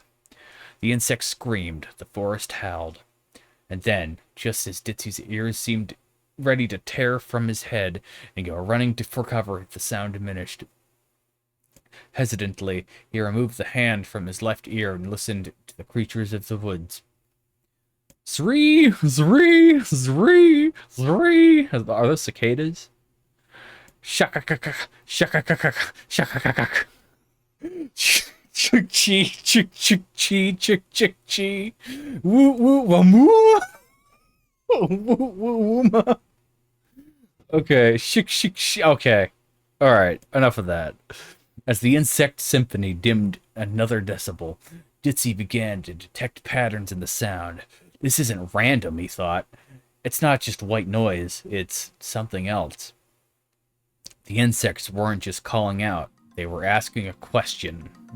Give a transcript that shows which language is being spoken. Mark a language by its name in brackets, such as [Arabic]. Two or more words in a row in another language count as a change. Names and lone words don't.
[English] The insects screamed, the forest howled. And then, just as Ditzy's ears seemed ready to tear from his head and go running for cover, the sound diminished. Hesitantly, he removed the hand from his left ear and listened to the creatures of the woods. Zree! Zree! Zree! Zree! Are those cicadas? Shakakakak! Shakakakak! Shakakakak! Chick-chi! Chick-chick-chi! Chick-chick-chi! Woo-woo-wamoo! Woo-woo-woo-ma! Okay, shik-shik-shi. Okay. Alright, enough of that. As the insect symphony dimmed another decibel, Ditzy began to detect patterns in the sound. This isn't random, he thought. It's not just white noise, it's something else. The insects weren't just calling out, they were asking a question.